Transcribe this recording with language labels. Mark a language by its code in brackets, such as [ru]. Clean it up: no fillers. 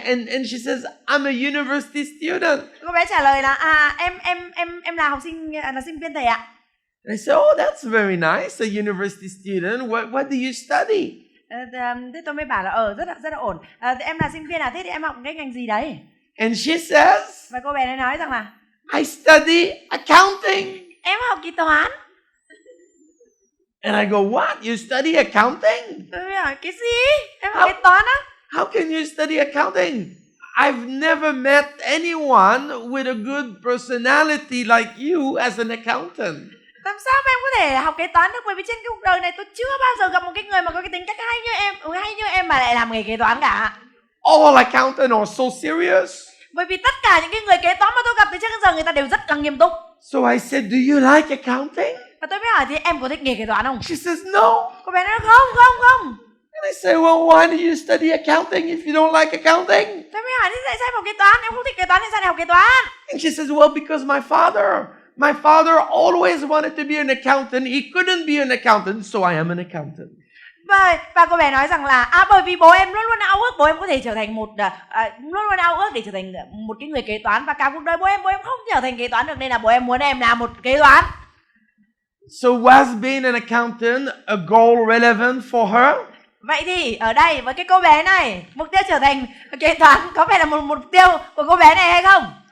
[en] And she says, I'm a university student. [vi] Cô bé trả lời là em là học sinh, là sinh viên thầy ạ. [en] And I said, oh, that's very nice, a university student. What do you study? [vi] Thế tôi mới bảo là rất là ổn. Em là sinh viên à? Thế thì em học cái ngành gì đấy? [en] And she says, [vi] Và cô bé ấy nói rằng là [en] I study accounting. [vi] em học kế toán. [en] And I go, what? You study accounting? [vi] Tôi mới hỏi cái gì? Em học kế toán á? [en] How can you study accounting? I've never met anyone with a good personality like you as an accountant. [vi] Làm sao mà em có thể học kế toán được? Bởi vì trên cái cuộc đời này tôi chưa bao giờ gặp một cái người mà có cái tính cách hay như em mà lại làm nghề kế toán cả. [en] All accountants are so serious. [vi] Bởi vì tất cả những cái người kế toán mà tôi gặp từ trước đến giờ người ta đều rất là nghiêm túc. [en] So I said, do you like accounting? [vi] Và tôi mới hỏi thì em có thích nghề kế toán không? [en] She says, no. [vi] Cô bé nói không. [en] And I say, well, why do you study accounting if you don't like accounting? [vi] Tôi mới hỏi thì tại sao em học kế toán? Em không thích kế toán thì sao lại học kế toán? [en] And she says, well, because my father always wanted to be an accountant. He couldn't be an accountant, so I am an accountant. [vi] Và cô bé nói rằng là bởi vì bố em luôn luôn ao ước bố em có thể trở thành luôn luôn ao ước để trở thành một cái người kế toán, và cả cuộc đời bố em không trở thành kế toán được, nên là bố em muốn em là một kế toán. [en] So was being an accountant a goal relevant for her? [vi] Vậy thì ở đây với cái cô bé này, mục tiêu trở thành kế toán có phải là một mục tiêu của cô bé này hay không?